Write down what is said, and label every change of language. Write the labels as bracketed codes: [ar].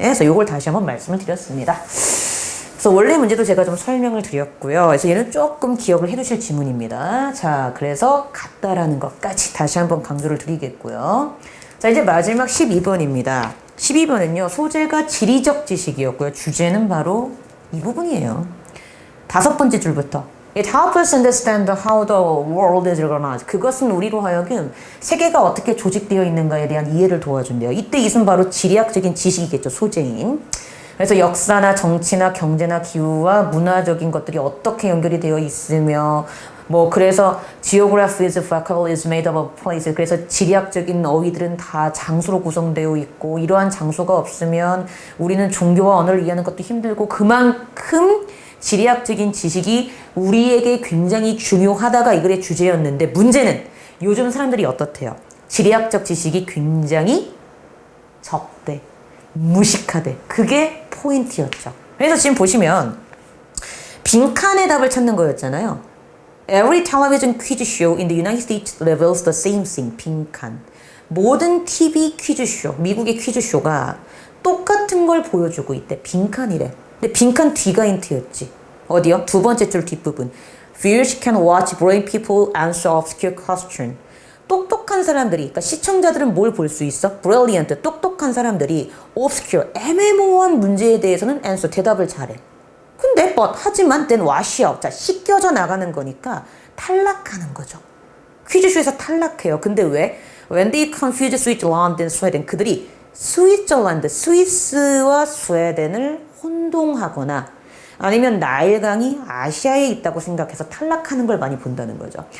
[ko] 그래서 이걸 다시 한번 말씀을 드렸습니다. 그래서 원래 문제도 제가 좀 설명을 드렸고요. 그래서 얘는 조금 기억을 해두실 지문입니다. 자, 그래서 같다라는 것까지 다시 한번 강조를 드리겠고요. 자, 이제 마지막 12번입니다. 12번은요. 소재가 지리적 지식이었고요. 주제는 바로 이 부분이에요. 5번째 줄부터 [en] It helps us understand how the world is organized. [ko] 그것은 우리로 하여금 세계가 어떻게 조직되어 있는가에 대한 이해를 도와준대요. 이때 이것은 바로 지리학적인 지식이겠죠. 소재인. 그래서 역사나 정치나 경제나 기후와 문화적인 것들이 어떻게 연결이 되어 있으며 그래서 [en] geography is vocabulary is made up of places. [ko] 그래서 지리학적인 어휘들은 다 장소로 구성되어 있고 이러한 장소가 없으면 우리는 종교와 언어를 이해하는 것도 힘들고 그만큼 지리학적인 지식이 우리에게 굉장히 중요하다가 이 글의 주제였는데 문제는 요즘 사람들이 어떻대요? 지리학적 지식이 굉장히 적대, 무식하대. 그게 포인트였죠. 그래서 지금 보시면 빈칸의 답을 찾는 거였잖아요. [en] Every television quiz show in the United States reveals the same thing. [ko] 빈칸. 모든 TV 퀴즈쇼, 미국의 퀴즈쇼가 똑같은 걸 보여주고 있대. 빈칸이래. 근데 빈칸 뒤가 힌트였지. 어디요? 2번째 줄 뒷부분. [en] Viewers can watch brain people answer obscure question. [ko] 똑똑한 사람들이, 그러니까 시청자들은 뭘 볼 수 있어? Brilliant, 똑똑한 사람들이 obscure, 애매모호한 문제에 대해서는 answer, 대답을 잘해. 근데 하지만 [en] then wash out, [ko] 자, 씻겨져 나가는 거니까 탈락하는 거죠. 퀴즈쇼에서 탈락해요. 근데 왜? [en] When they confuse Switzerland and Sweden, [ko] 그들이 스위스와 스웨덴을 혼동하거나 아니면 나일강이 아시아에 있다고 생각해서 탈락하는 걸 많이 본다는 거죠.